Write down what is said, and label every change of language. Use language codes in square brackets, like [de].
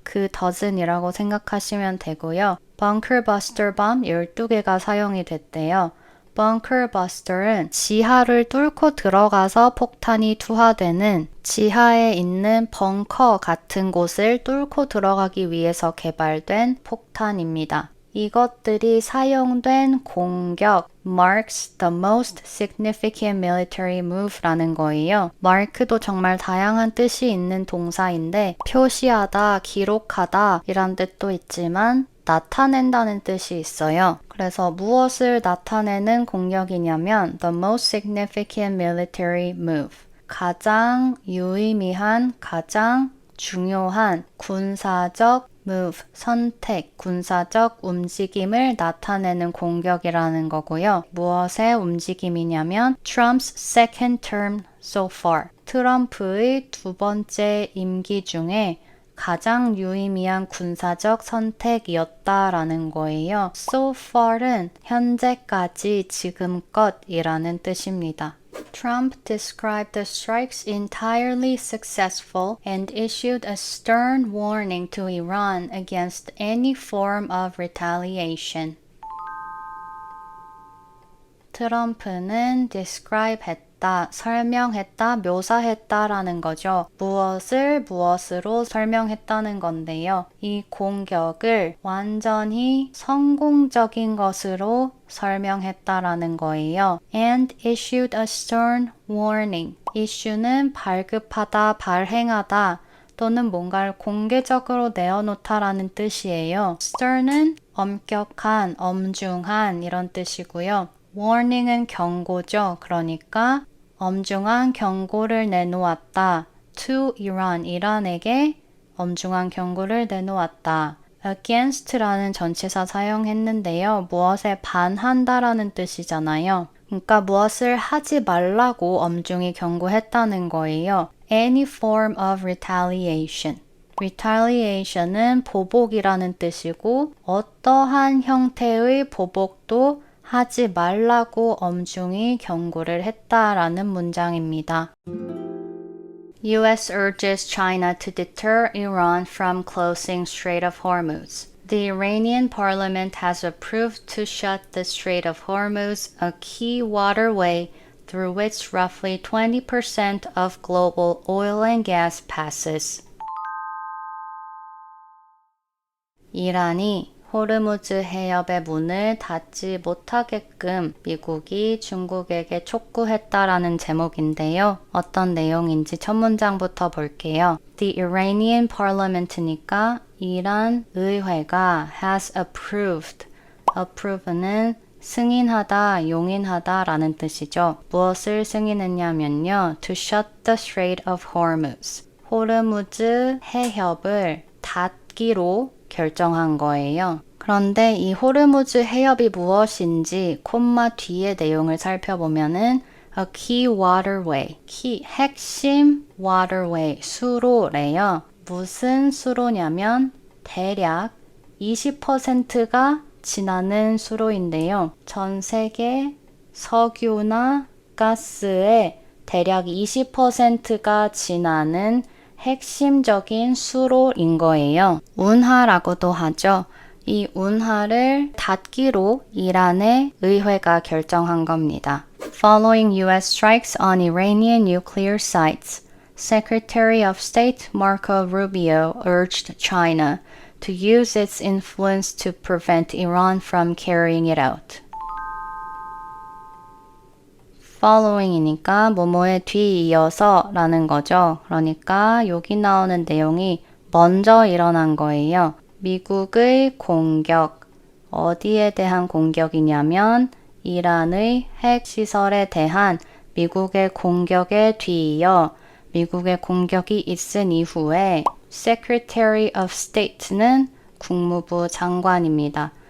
[ko] 그 dozen이라고 생각하시면 되고요. bunker buster bomb 12개가 사용이 됐대요. bunker buster은 지하를 뚫고 들어가서 폭탄이 투하되는 지하에 있는 벙커 같은 곳을 뚫고 들어가기 위해서 개발된 폭탄입니다. 이것들이 사용된 공격 [en] marks the most significant military move라는 거예요. [ko] mark도 정말 다양한 뜻이 있는 동사인데 표시하다, 기록하다 이란 뜻도 있지만 나타낸다는 뜻이 있어요. 그래서 무엇을 나타내는 공격이냐면 [en] the most significant military move. [ko] 가장 유의미한, 가장 중요한 군사적 move, 선택, 군사적 움직임을 나타내는 공격이라는 거고요. 무엇의 움직임이냐면 [en] Trump's second term so far. [ko] 트럼프의 2번째 임기 중에 가장 유의미한 군사적 선택이었다라는 거예요. So far은 현재까지, 지금껏이라는 뜻입니다. [en] Trump described the strikes entirely successful and issued a stern warning to Iran against any form of retaliation. [ko] 트럼프는 describe 했다, 설명했다, 묘사했다라는 거죠. 무엇을 무엇으로 설명했다는 건데요. 이 공격을 완전히 성공적인 것으로 설명했다라는 거예요. [en] And issued a stern warning. [ko] issue는 발급하다, 발행하다 또는 뭔가를 공개적으로 내어놓다라는 뜻이에요. stern은 엄격한, 엄중한 이런 뜻이고요. warning은 경고죠. 그러니까 엄중한 경고를 내놓았다. [en] to Iran, [ko] 이란에게 엄중한 경고를 내놓았다. against라는 전치사 사용했는데요. 무엇에 반한다라는 뜻이잖아요. 그러니까 무엇을 하지 말라고 엄중히 경고했다는 거예요. [en] Any form of retaliation. [ko] retaliation은 보복이라는 뜻이고 어떠한 형태의 보복도 하지 말라고 엄중히 경고를 했다라는 문장입니다. [en] U.S. urges China to deter Iran from closing Strait of Hormuz. The Iranian parliament has approved to shut the Strait of Hormuz, a key waterway through which roughly 20% of global oil and gas passes. [ko] 이란이 호르무즈 해협의 문을 닫지 못하게끔 미국이 중국에게 촉구했다라는 제목인데요. 어떤 내용인지 첫 문장부터 볼게요. [en] The Iranian Parliament니까 [ko] 이란 의회가 [en] has approved. [ko] approve는 승인하다, 용인하다 라는 뜻이죠. 무엇을 승인했냐면요. [en] To shut the Strait of Hormuz. [ko] 호르무즈 해협을 닫기로 결정한 거예요. 그런데 이 호르무즈 해협이 무엇인지 콤마 뒤의 내용을 살펴보면은 [en] a key waterway, [ko] 핵심 waterway, 수로래요. 무슨 수로냐면 대략 20%가 지나는 수로인데요. 전 세계 석유나 가스의 대략 20%가 지나는 핵심적인 수로인 거예요. 운하라고도 하죠. 이 운하를 닫기로 이란의 의회가 결정한 겁니다. [en] Following U.S. strikes on Iranian nuclear sites, Secretary of State Marco Rubio urged China to use its influence to prevent Iran from carrying it out. [ko] following이니까 뭐뭐에 뒤이어서 라는 거죠. 그러니까 여기 나오는 내용이 먼저 일어난 거예요. 미국의 공격, 어디에 대한 공격이냐면 이란의 핵시설에 대한 미국의 공격에 뒤이어 미국의 공격이 있은 이후에 Secretary of State는 국무부 장관입니다.